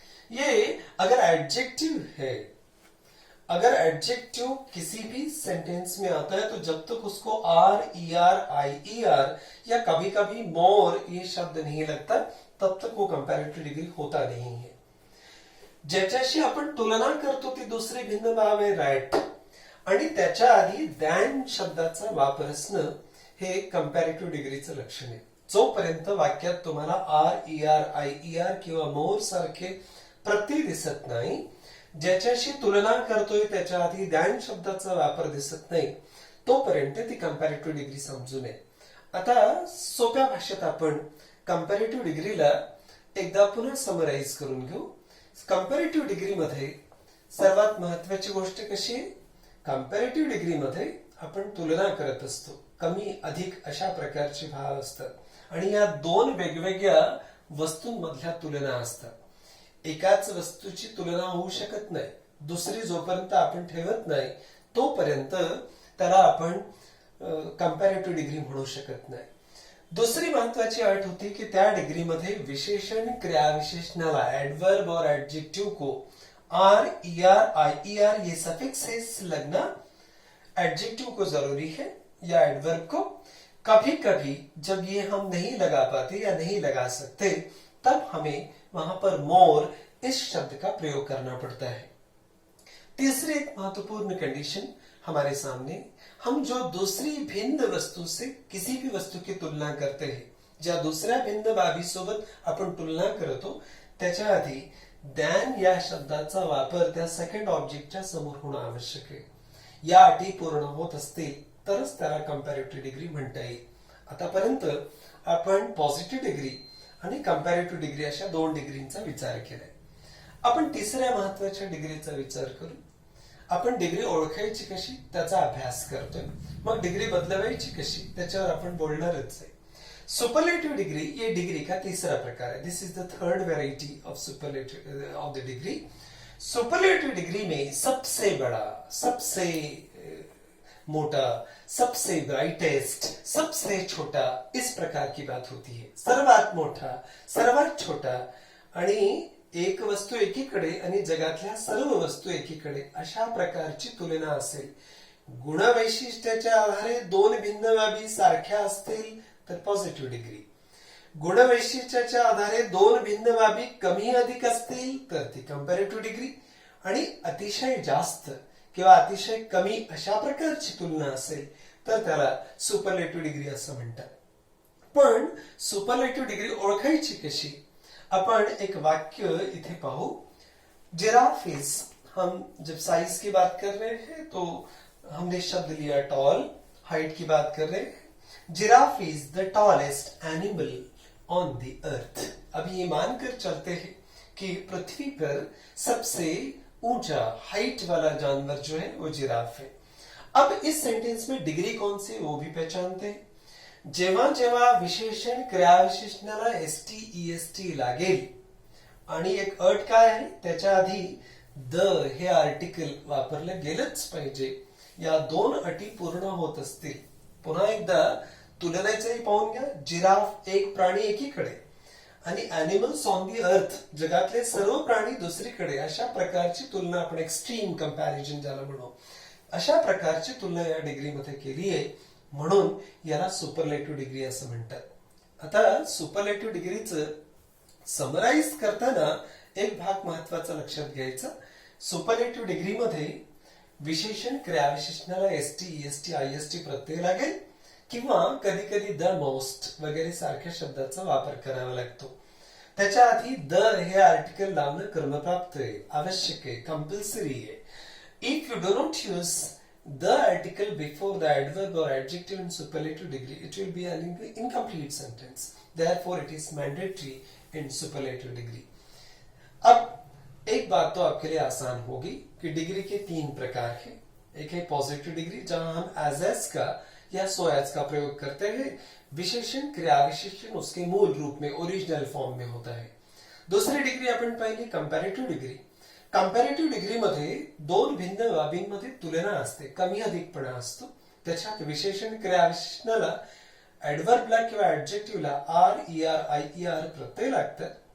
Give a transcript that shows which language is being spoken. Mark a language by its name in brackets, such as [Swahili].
[Hindi] ये अगर एडजेक्टिव है, अगर एडजेक्टिव किसी भी सेंटेंस में आता है तो जब तक उसको आर ई आर आई ई आर या कभी कभी मोर ये शब्द नहीं लगता तब तक वो कंपॅरेटिव्ह डिग्री होता नहीं है। [Marathi] ज्याच्याशी आपण तुलना करतो ती दुसरी भिन्न भाव आहे रॅट, आणि त्याच्या आधी दॅन शब्दाचा वापर असणं हे कंपॅरेटिव्ह डिग्रीचं लक्षण आहे। जोपर्यंत वाक्यात तुम्हाला आर ई आर आई ई आर किंवा मोर सारखे प्रत्यय दिसत नाही, ज्याच्याशी तुलना करतोय त्याच्या आधी दॅन शब्दाचा वापर दिसत नाही, तोपर्यंत ती कंपॅरेटिव्ह डिग्री समजू नये। आता सोप्या भाषेत आपण कंपॅरेटिव्ह डिग्रीला एकदा पुन्हा समराईज करून घेऊ। कंपॅरेटिव्ह डिग्री मध्ये सर्वात महत्वाची गोष्ट कशी आहे? कंपॅरेटिव्ह डिग्री मध्ये आपण तुलना करत असतो, कमी अधिक अशा प्रकारचे भाव असतात आणि या दोन वेगवेगळ्या वस्तूंमधल्या तुलना असतात। एकाच वस्तूची तुलना होऊ शकत नाही, दुसरी जोपर्यंत आपण ठेवत नाही तोपर्यंत त्याला आपण कंपॅरेटिव्ह डिग्री म्हणू शकत नाही। दुसरी महत्वाची अट होती की त्या डिग्री मध्ये विशेषण क्रिया विशेषणाला [Hindi] एडवर्ब और एडजेक्टिव को आर ई आर आई ई आर ये सफिक्सेस लगना एडजेक्टिव को जरूरी है या एडवर्ब को। कभी कभी जब ये हम नहीं लगा पाते या नहीं लगा सकते तब हमें वहां पर मोर इस शब्द का प्रयोग करना पड़ता है। तीसरी एक महत्वपूर्ण कंडीशन हमारे सामने, हम जो दूसरी भिन्न वस्तू से किसी भी वस्तू की तुलना करते हैं, [Marathi] ज्या दुसऱ्या भिन्न बाबीसोबत आपण तुलना करतो त्याच्या आधी दॅन या शब्दाचा वापर त्या सेकंड ऑब्जेक्टच्या समोर होणं आवश्यक आहे। या अटी पूर्ण होत असतील तरच त्याला कंपॅरेटिव्ह डिग्री म्हणता येईल। आतापर्यंत आपण पॉझिटिव्ह डिग्री आणि कंपॅरेटिव्ह डिग्री अशा दोन डिग्रींचा विचार केलाय। आपण तिसऱ्या महत्वाच्या डिग्रीचा विचार करू। आपण डिग्री ओळखायची कशी त्याचा अभ्यास करतोय, मग डिग्री बदलवायची कशी त्याच्यावर आपण बोलणारच आहे। [Hindi] सुपरलेटिव्ह डिग्री ये डिग्री का तीसरा प्रकार है। [English] This is the third variety of superlative of the degree. [Hindi] Superlative degree में सबसे बड़ा, सबसे मोटा, सबसे ब्राइटेस्ट, सबसे छोटा इस प्रकार की बात होती है। [Marathi] सर्वात मोठा, सर्वात छोटा आणि एक वस्तू एकीकडे आणि जगातल्या सर्व वस्तू एकीकडे अशा प्रकारची तुलना असेल। गुणवैशिष्ट्याच्या आधारे दोन भिन्न बाबी सारख्या असतील तर पॉझिटिव्ह डिग्री, गुणवैशिष्ट्याच्या आधारे दोन भिन्न बाबी कमी अधिक असतील तर ती कंपॅरेटिव्ह डिग्री, आणि अतिशय जास्त किंवा अतिशय कमी अशा प्रकारची तुलना असेल तर त्याला सुपरलेटिव्ह डिग्री असं म्हणतात। पण सुपरलेटिव्ह डिग्री ओळखायची कशी? अपन एक वाक्य इथे पाहू। [Hindi] जिराफ इज, हम जब साइज की बात कर रहे हैं तो हमने शब्द लिया टॉल, हाइट की बात कर रहे हैं। [English] Giraffe is the tallest animal on the earth. [Hindi] अभी ये मानकर चलते हैं कि पृथ्वी पर सबसे ऊंचा हाइट वाला जानवर जो है वो जिराफ है। अब इस सेंटेंस में डिग्री कौन सी वो भी पहचानते हैं। [Marathi] जेव्हा जेव्हा विशेषण क्रिया विशेषणाला एसटी ईएसटी लागेल आणि एक अट काय आहे, त्याच्या आधी द हे आर्टिकल वापरलं गेलंच पाहिजे। या दोन अटी पूर्ण होत असतील, पुन्हा एकदा तुलनेचंही पाहून घ्या। जिराफ एक प्राणी एकीकडे आणि अॅनिमल्स ऑन दी अर्थ जगातले सर्व प्राणी दुसरीकडे, अशा प्रकारची तुलना आपण एक्स्ट्रीम कंपॅरिजन ज्याला म्हणू, अशा प्रकारची तुलना या डिग्रीमध्ये केली आहे, म्हणून याला सुपरलेटिव्ह डिग्री असं म्हणतात। आता सुपरलेटिव्ह डिग्रीचं समराईज करताना एक भाग महत्वाचा लक्षात घ्यायचा। सुपरलेटिव्ह डिग्री मध्ये विशेषण क्रियाविशेषणाला एसटी ईएसटी आयएसटी प्रत्यय लागेल किंवा कधी कधी द मोस्ट वगैरे सारख्या शब्दाचा वापर करावा लागतो. त्याच्या आधी द हे आर्टिकल लावणं क्रमप्राप्त आहे, आवश्यक आहे, कंपल्सरी आहे. [English] If you do not use the article before the adverb or adjective in superlative degree, it will be an incomplete sentence. Therefore, it is mandatory in superlative degree. [Hindi] अब एक बात तो आपके लिए आसान होगी कि डिग्री के 3 प्रकार हैं. एक है पॉजिटिव डिग्री जहां हम एज का या सो एज का प्रयोग करते हैं. विशेषण क्रिया विशेषण उसके मूल रूप में ओरिजिनल फॉर्म में होता है. [Marathi] दुसरी डिग्री आपण पाहिली कंपॅरेटिव्ह डिग्री. कंपॅरेटिव्ह डिग्रीमध्ये 2 भिन्न बाबींमध्ये तुलना असते, कमी अधिकपणा असतो. त्याच्यात विशेषण क्रिया विशेषणाला ऍडव्हर्बला किंवा ऍडजेक्टिव्हला आर ईआर आयईआर प्रत्यय लागतात.